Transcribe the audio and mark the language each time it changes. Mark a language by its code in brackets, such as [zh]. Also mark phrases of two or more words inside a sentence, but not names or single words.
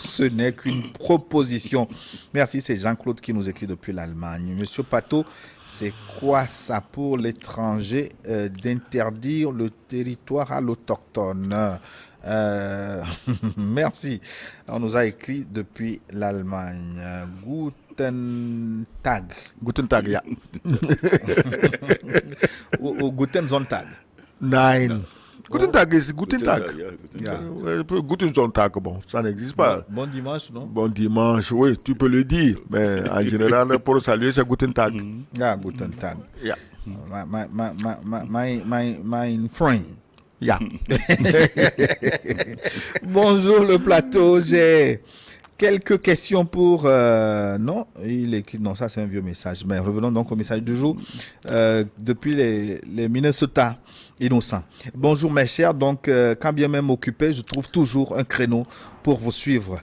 [fr] Ce n'est qu'une proposition. Merci, c'est Jean-Claude qui nous écrit depuis l'Allemagne. Monsieur Pato, c'est quoi ça pour l'étranger d'interdire le territoire à l'autochtone? Merci. On nous a écrit depuis l'Allemagne. [de] Guten Tag. Guten Tag, ja. Guten Sonntag. Nein. Guten Tag ist Guten Tag. Ja. Guten Sonntag, [fr] bon, ça n'existe pas. Bon dimanche, non? Bon dimanche, oui, tu peux le dire, mais en général, pour saluer, c'est [de] Guten Tag. Ja, Guten Tag. [en] Yeah. My friend. Yeah. [fr] Bonjour le plateau, j'ai quelques questions pour... non, il écrit... Non, ça c'est un vieux message. Mais revenons donc au message du jour. Depuis les Minnesota, Innocent. Bonjour mes chers, donc quand bien même occupé, je trouve toujours un créneau pour vous suivre.